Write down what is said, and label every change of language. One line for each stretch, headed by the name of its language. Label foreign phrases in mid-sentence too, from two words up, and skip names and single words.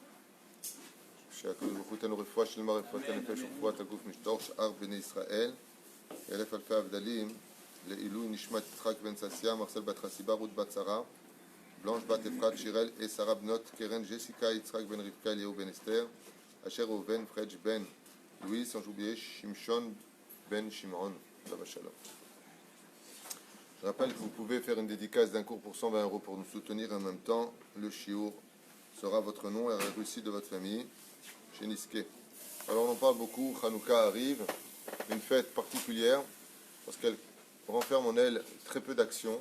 Hebrew: שהקדוש ברוך הוא ייתן לו רפואה שלמה, רפואת הנפש ורפואת הגוף משטור שאר בני ישראל, אלף אלפי הבדלים לעילוי נשמת יצחק בן ססיה, מרסל בת חסיבה, רות בת שרה, בלונש בת אפרת, שירל שרה בנות קרן, ג'סיקה, יצחק בן רבקה, אליהו בן אסתר, אשר ראובן, פרג' בן לואיס, אנג'ובייה, שמשון בן שמעון, עליו השלום.
French: Je rappelle que vous pouvez faire une dédicace d'un cours pour 120 € pour nous soutenir en même temps. Le chiour sera votre nom et la réussite de votre famille. Chez Niske. Alors on en parle beaucoup, Hanouka arrive, une fête particulière, parce qu'elle renferme en elle très peu d'actions.